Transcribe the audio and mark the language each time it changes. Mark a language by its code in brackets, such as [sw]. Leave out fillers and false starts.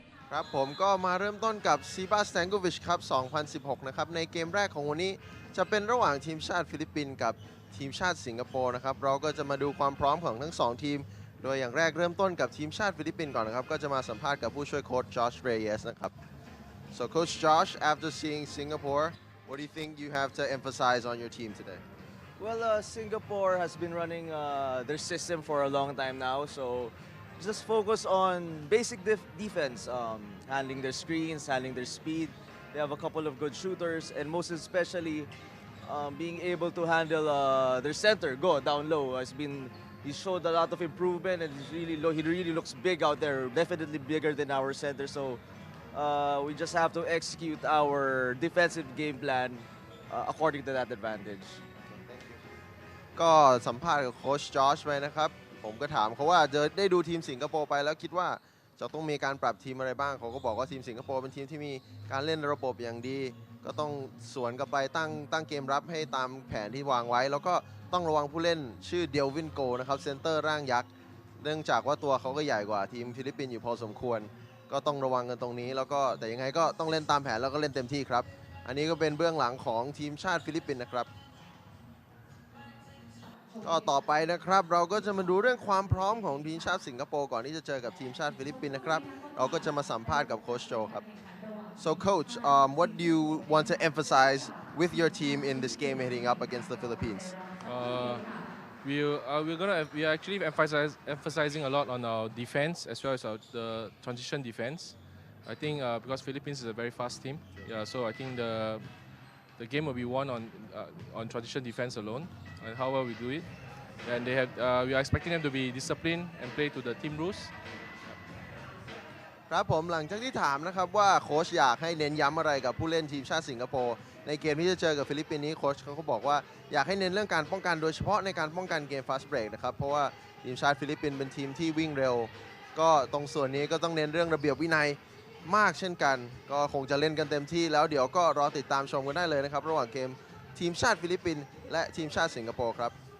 [th] ครับผมก็มาเริ่มต้นกับ SEABA Stankovic ครับ 2016 นะครับในเกมแรกของวันนี้จะเป็นระหว่างทีมชาติฟิลิปปินส์กับทีมชาติสิงคโปร์นะครับเราก็จะมาดูความพร้อมของทั้ง2ทีมโดยอย่างแรกเริ่มต้นกับทีมชาติฟิลิปปินส์ก่อนนะครับก็จะมาสัมภาษณ์กับผู้ช่วยโค้ช Josh Reyes นะครับ [en] So Coach Josh, after seeing Singapore, what do you think you have to emphasize on your team today? Well, Singapore has been running their system for a long time now, so just focus on basic defense, handling their screens, handling their speed. They have a couple of good shooters, and most especially being able to handle their center, go down low. He showed a lot of improvement, and he really looks big out there, definitely bigger than our center. So we just have to execute our defensive game plan according to that advantage. [th] ก็สัมภาษณ์กับโค้ชจอชไปนะครับผมก็ถามเขาว่าได้ดูทีมสิงคโปร์ไปแล้วคิดว่าจะต้องมีการปรับทีมอะไรบ้างเขาก็บอกว่าทีมสิงคโปร์เป็นทีมที่มีการเล่นระบบอย่างดีก็ต้องสวนกลับไปตั้งเกมรับให้ตามแผนที่วางไว้แล้วก็ต้องระวังผู้เล่นชื่อเดลวินโกนะครับเซนเตอร์ร่างยักษ์เนื่องจากว่าตัวเขาก็ใหญ่กว่าทีมฟิลิปปินส์อยู่พอสมควรก็ต้องระวังกันตรงนี้แล้วก็แต่ยังไงก็ต้องเล่นตามแผนแล้วก็เล่นเต็มที่ครับอันนี้ก็เป็นเบื้องหลังของทีมชาติฟิลิปปินส์นะครับ ก็ต่อไปนะครับเราก็จะมาดูเรื่องความพร้อมของทีมชาติสิงคโปร์ก่อนที่จะเจอกับทีมชาติฟิลิปปินส์นะครับเราก็จะมาสัมภาษณ์กับโค้ชโจครับ [en] So coach, what do you want to emphasize with your team in this game heading up against the Philippines? we are actually emphasizing a lot on our defense as well as the transition defense. I think because Philippines is a very fast team, yeah. So I think the game will be won on transition defense alone and how well we do it. And we are expecting them to be disciplined and play to the team rules. [th] ครับผมหลังจากที่ถามนะครับว่าโค้ชอยากให้เน้นย้ำอะไรกับผู้เล่นทีมชาติสิงคโปร์ในเกมที่จะเจอกับฟิลิปปินส์นี้โค้ชเขาก็บอกว่าอยากให้เน้นเรื่องการป้องกันโดยเฉพาะในการป้องกันเกม fast break นะครับเพราะว่าทีมชาติฟิลิปปินส์เป็นทีมที่วิ่งเร็วก็ตรงส่วนนี้ก็ต้องเน้นเรื่องระเบียบวินัยมากเช่นกันก็คงจะเล่นกันเต็มที่แล้วเดี๋ยวก็รอติดตามชมกันได้เลยนะครับระหว่างเกมทีมชาติฟิลิปปินส์และทีมชาติสิงคโปร์ครับ